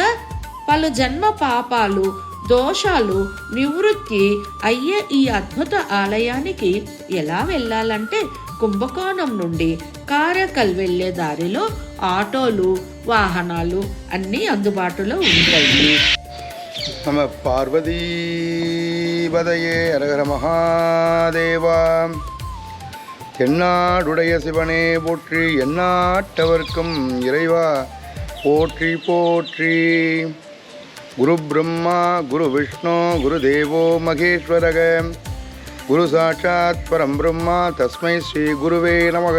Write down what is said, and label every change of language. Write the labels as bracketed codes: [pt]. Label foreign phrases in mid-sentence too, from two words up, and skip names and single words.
[te] పలు జన్మ పాపాలు, దోషాలు నివృత్తి అయ్యే ఈ అద్భుత ఆలయానికి ఎలా వెళ్ళాలంటే కుంభకోణం నుండి కారకల్ వెళ్లే దారిలో ఆటోలు, వాహనాలు అన్నీ అందుబాటులో ఉంటాయి. [sa] नम पार्वतीपतये हर हर महादेव. [ta] தென்னாடுடைய சிவனே போற்றி, எந்நாட்டவர்க்கும் இறைவா போற்றி போற்றி. [sa] गुरु ब्रह्मा गुरु विष्णु गुरु देवो महेश्वरः गुरु साक्षात् परम् ब्रह्मा तस्मै श्री गुरवे नमः.